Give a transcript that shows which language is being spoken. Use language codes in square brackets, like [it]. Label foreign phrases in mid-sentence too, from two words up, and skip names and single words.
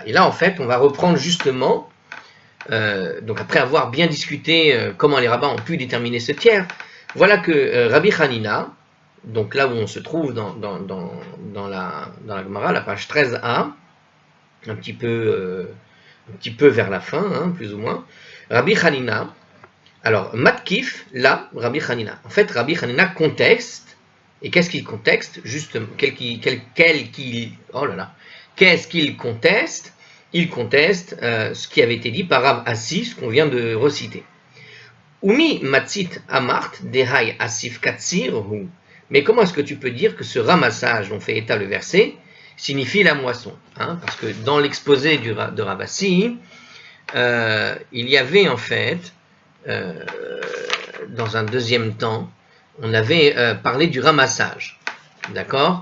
[fr] Et là, en fait, on va reprendre justement, donc après avoir bien discuté comment les rabbins ont pu déterminer ce tiers, voilà que Rabbi Hanina, donc là où on se trouve dans la Gemara, la page 13a, un petit peu vers la fin, hein, plus ou moins, Rabbi Hanina, alors, Matkif, là, Rabbi Hanina. En fait, Rabbi Hanina contexte, et qu'est-ce qu'il contexte? Justement, qu'est-ce qu'il conteste? Il conteste ce qui avait été dit par Rav Assi, ce qu'on vient de reciter. [arc] ומי מצית אמרת דהאי אסיף קציר הוא. [fr] Mais comment est-ce que tu peux dire que ce ramassage dont fait état le verset signifie la moisson, hein? Parce que dans l'exposé de Rav Assi, il y avait en fait dans un deuxième temps, on avait parlé du ramassage, d'accord?